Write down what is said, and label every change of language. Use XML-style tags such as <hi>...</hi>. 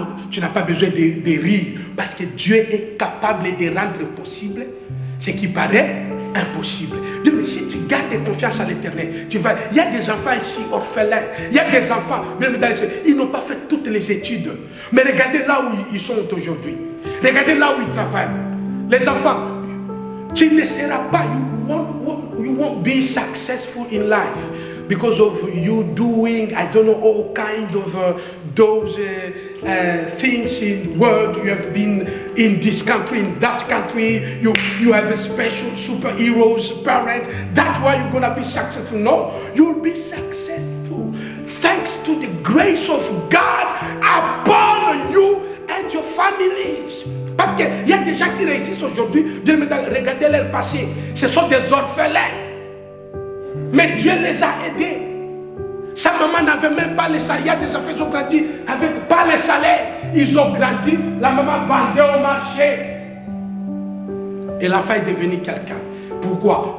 <fr>Tu n'as pas besoin de rire parce que Dieu est capable de rendre possible ce qui paraît impossible. Donc, si tu gardes confiance à l'Éternel, il y a des enfants ici orphelins, il y a des enfants, ils n'ont pas fait toutes les études. Mais regardez là où ils sont aujourd'hui. Regardez là où ils travaillent. Les enfants, tu ne seras pas,</fr> <en>you won't be successful in life because of you doing, I don't know, all kinds of those things in world. You have been in this country, in that country. You have a special superheroes, parents. That's why you're gonna be successful. No, you'll be successful thanks to the grace of God upon you and your families.</en> <fr>Parce qu'il y a des gens qui réussissent aujourd'hui, regardez leur passé, ce sont des orphelins. Mais Dieu les a aidés. Sa maman n'avait même pas les salaires. Il y a des enfants qui ont grandi avec pas les salaires. Ils ont grandi, la maman vendait au marché. Et l'enfant est devenu quelqu'un. Pourquoi?</fr>